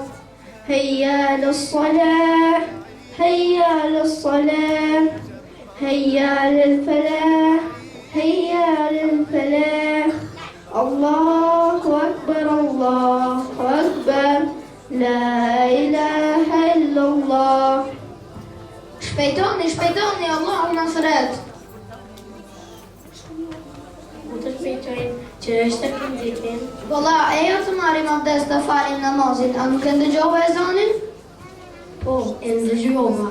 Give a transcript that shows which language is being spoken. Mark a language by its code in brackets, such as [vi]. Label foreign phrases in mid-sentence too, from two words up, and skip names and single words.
[ar] هيا على الصلاة، هيا على الصلاة، هيا على الفلاح، هيا على الفلاح. الله أكبر، الله أكبر، لا إله إلا الله. [sq] Shpejtoni, shpejtoni, Allahu na thret. Të shpejtojnë që është të kënditin. Valla, ejo të marim abdes të falim namazin, a nuk e ndëgjova ezanin? Po, e ndëgjova.